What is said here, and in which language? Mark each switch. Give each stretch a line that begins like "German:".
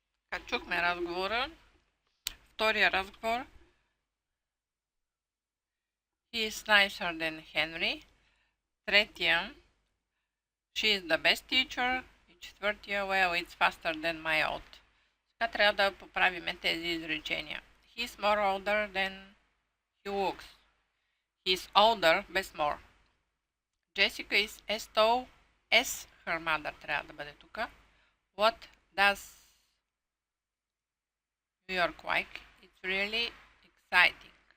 Bulgarian: Така, чухме разговора. Втория разговор.
English: He is nicer than Henry.
Bulgarian: Третия.
English: She is the best teacher.
Bulgarian: И четвъртия.
English: Well, it's faster than my old.
Bulgarian: Сега трябва да поправиме тези изречения.
English: He is more older than he looks. He is older,
Bulgarian: без
English: more. Jessica is as tall as her mother.
Bulgarian: Трябва да бъде тук.
English: What does New York like? It's really exciting.